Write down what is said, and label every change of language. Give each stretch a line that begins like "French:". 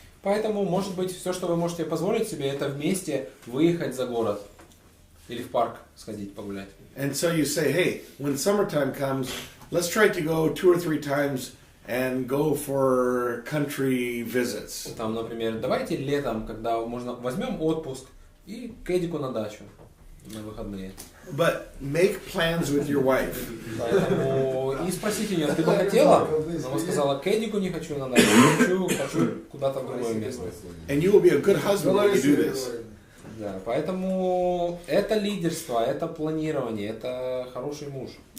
Russian: Поэтому, может быть, все, что вы можете позволить себе, это вместе выехать за город. Или в парк сходить погулять.
English: And so you say, hey, when summertime comes, let's try to go 2 or 3 times and go for country visits.
Russian: Там, например, давайте летом, когда можно, возьмем отпуск и к Эдику на дачу на выходные.
English: But make plans with your wife.
Russian: Поэтому и спросите ее, ты бы хотела? Она сказала, к Эдику не хочу на дачу, хочу куда-то в другое место.
English: And you will be a good husband when you do this.
Russian: Да, поэтому это лидерство, это планирование, это хороший муж.